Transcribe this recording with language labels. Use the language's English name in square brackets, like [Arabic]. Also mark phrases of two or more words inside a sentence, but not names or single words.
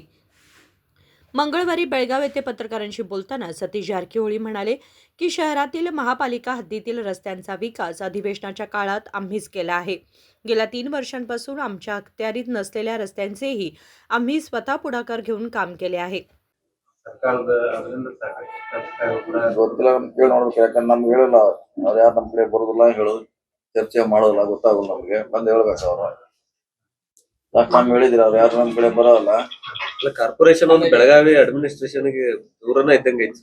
[Marathi] मंगळवारी बेळगाव येथे पत्रकारांशी बोलताना सतीश जारकिहोळी म्हणाले की शहरातील महापालिका हद्दीतील रस्त्यांचा विकास अधिवेशनाच्या काळात आम्हीच केला आहे. गेल्या 3 वर्षांपासून आमच्या अखत्यारीत नसलेल्या रस्त्यांचेही आम्ही स्वतः पुढाकार घेऊन काम केले आहे. [Kannada] ಗೊತ್ತಿಲ್ಲ ಕೇಳಿ ನೋಡ್ಬೇಕು. ಯಾಕಂದ್ರೆ ನಮ್ಗೆ ಹೇಳಿಲ್ಲ ಅವ್ರು, ಯಾರು ನಮ್ಮ ಕಡೆ ಬರೋದಿಲ್ಲ, ಹೇಳೋದು ಚರ್ಚೆ ಮಾಡೋದಿಲ್ಲ, ಗೊತ್ತಾಗಲ್ಲ ನಮ್ಗೆ. ಬಂದು ಹೇಳ್ಬೇಕು ಅವರು. [English] last time [Kannada] ಹೇಳಿದ್ರು ಅವ್ರು, ಯಾರು ನಮ್ಮ ಕಡೆ ಬರೋಲ್ಲ. ಕಾರ್ಪೊರೇಷನ್ ಒಂದು ಬೆಳಗಾವಿ ಅಡ್ಮಿನಿಸ್ಟ್ರೇಷನ್ಗೆ ದೂರನ ಇದ್ದಂಗೆ ಐತಿ.